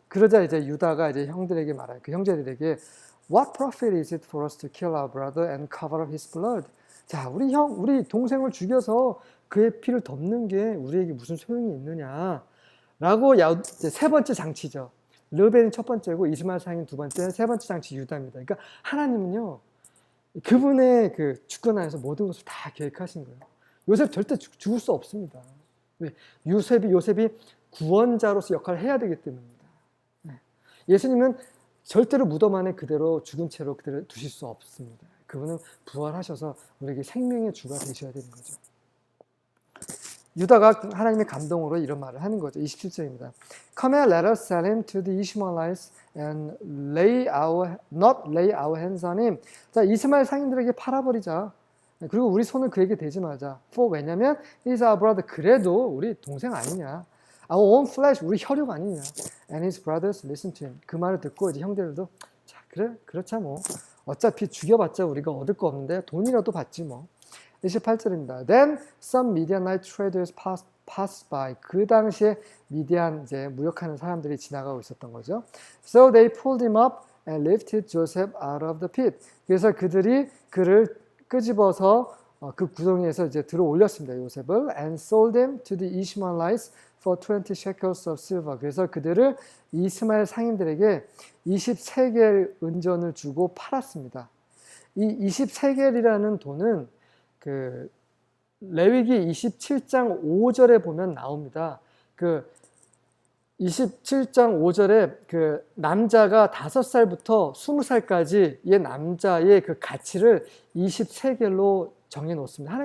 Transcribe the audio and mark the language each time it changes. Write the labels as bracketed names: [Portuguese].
[Korean] 그러자 이제 유다가 이제 형들에게 말해요. 그 형제들에게 [English] What profit is it for us to kill our brother and cover up his blood? [Korean] 자, 우리 동생을 죽여서 그의 피를 덮는 게 우리에게 무슨 소용이 있느냐? 라고 이제 세 번째 장치죠. 르벤이 첫 번째고 이스마엘 상인 두 번째, 세 번째 장치 유다입니다. 그러니까 하나님은요, 그분의 그 주권 안에서 모든 것을 다 계획하신 거예요. 요셉 절대 죽을 수 없습니다. 왜? 요셉이 구원자로서 역할을 해야 되기 때문입니다. 예수님은 절대로 무덤 안에 그대로 죽은 채로 그대로 두실 수 없습니다. 그분은 부활하셔서 우리에게 생명의 주가 되셔야 되는 거죠. 유다가 하나님의 감동으로 이런 말을 하는 거죠. 27절입니다. [English] Come and let us sell him to the Ishmaelites and not lay our hands on him. [Korean] 자, 이스마엘 상인들에게 팔아버리자. 그리고 우리 손을 그에게 대지 말자. [English] For [Korean] 왜냐면 [English] he's our brother. [Korean] 그래도 우리 동생 아니냐. [English] Our own flesh. [Korean] 우리 혈육 아니냐. [English] And his brothers listen to him. [Korean] 그 말을 듣고 이제 형들도 자, 그래, 그렇자 뭐. 어차피 죽여봤자 우리가 얻을 거 없는데 돈이라도 받지 뭐. 28절입니다. [English] Then some Midianite traders passed by. [Korean] 그 당시에 미디안 이제 무역하는 사람들이 지나가고 있었던 거죠. [English] So they pulled him up and lifted Joseph out of the pit. [Korean] 그래서 그들이 그를 끄집어서 그 구덩이에서 이제 들어 올렸습니다. 요셉을 [English] and sold him to the Ishmaelites for 20 shekels of silver. [Korean] 그래서 그들을 이스마엘 상인들에게 20세겔 은전을 주고 팔았습니다. 이 20세겔이라는 돈은 그 레위기 27장 5절에 보면 나옵니다. 그 27장 5절에 그 남자가 5살부터 20살까지의 남자의 그 가치를 20세겔로 정해 놓습니다.